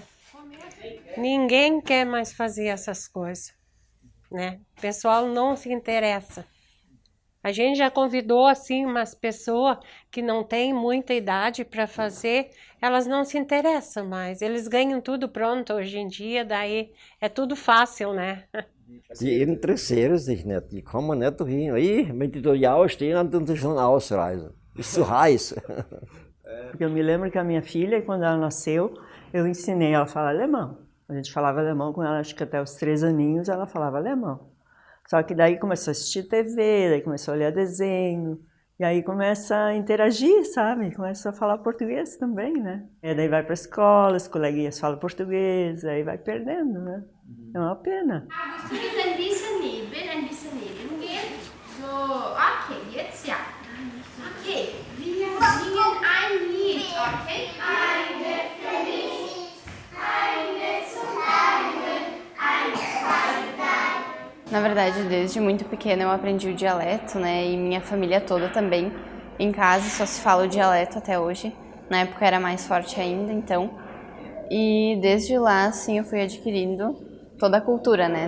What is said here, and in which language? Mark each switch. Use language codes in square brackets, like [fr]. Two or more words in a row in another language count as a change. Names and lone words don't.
[pt] Ninguém quer mais fazer essas coisas, né? O pessoal não se interessa. A gente já convidou, assim, umas pessoas que não têm muita idade para fazer, elas não se interessam mais. Eles ganham tudo pronto hoje em dia, daí é tudo fácil, né? [de] Die interessieren sich nicht, die kommen nicht dahin. Wenn die da ja stehen, dann ist schon ausreisen. Ist zu heiß. [pt] Porque eu me lembro que a minha filha, quando ela nasceu, eu ensinei ela a falar alemão. A gente falava alemão com ela, acho que até os 3 aninhos ela falava alemão. Só que daí começou a assistir TV, daí começou a olhar desenho, e aí começa a interagir, sabe? Começa a falar português também, né? E daí vai para a escola, os coleguinhas falam português, aí vai perdendo, né? É uma pena. [de] Musst du jetzt ein bisschen neben gehen? So, okay, jetzt ja. Okay, wir singen ein Lied, okay? Eine für mich, eine zum Teilen, 1, 2, 3. [pt] Na verdade, desde muito pequena eu aprendi o dialeto, né? E minha família toda também. Em casa só se fala o dialeto até hoje. Na época era mais forte ainda, então. E desde lá, assim, eu fui adquirindo toda a cultura, né?